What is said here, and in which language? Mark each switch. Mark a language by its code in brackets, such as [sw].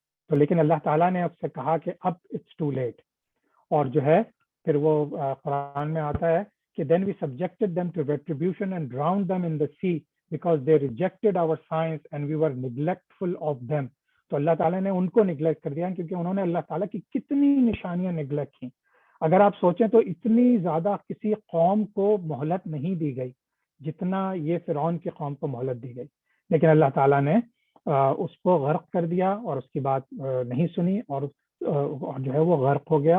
[ur] تو لیکن اللہ تعالیٰ نے اب سے کہا کہ اب [en] It's too late. [ur] اور جو ہے پھر وہ قرآن میں آتا ہے کہ [en] then we subjected them to retribution and drowned them in the sea because they rejected our signs and we were neglectful of them. [ur] تو اللہ تعالیٰ نے ان کو نیگلیکٹ کر دیا کیونکہ انہوں نے اللہ تعالیٰ کی کتنی نشانیاں نیگلیکٹ کی. اگر آپ سوچیں تو اتنی زیادہ کسی قوم کو مہلت نہیں دی گئی جتنا یہ فرعون کی قوم کو مہلت دی گئی, لیکن اللہ تعالیٰ نے اس کو غرق کر دیا اور اس کی بات نہیں سنی, اور جو ہے وہ غرق ہو گیا.